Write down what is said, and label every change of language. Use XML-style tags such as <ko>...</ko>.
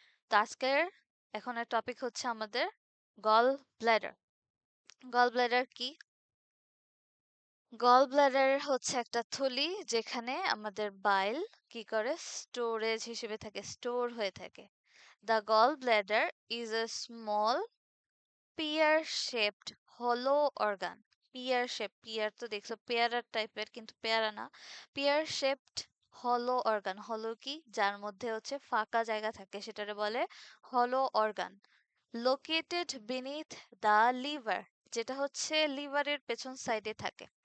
<bn>তো আজকের এখনের টপিক হচ্ছে আমাদের গল ব্ল্যাডার। গল ব্ল্যাডার কি? গল ব্ল্যাডার হচ্ছে একটা থলি যেখানে আমাদের বাইল কি করে স্টোরেজ হিসেবে থাকে, স্টোর হয়ে থাকে।</bn> <en>The gall bladder is a small pear shaped hollow organ.</en> <bn>Peer shape, peer তো দেখছো পেয়ারার টাইপের, কিন্তু পেয়ারা না। পিয়ার শেপড হলো অর্গান, হলো কি যার মধ্যে হচ্ছে ফাঁকা জায়গা থাকে সেটারে বলে হলো organ.</bn> <en>located beneath the liver,</en> <bn>যেটা হচ্ছে লিভারের পেছন সাইডে থাকে।</bn>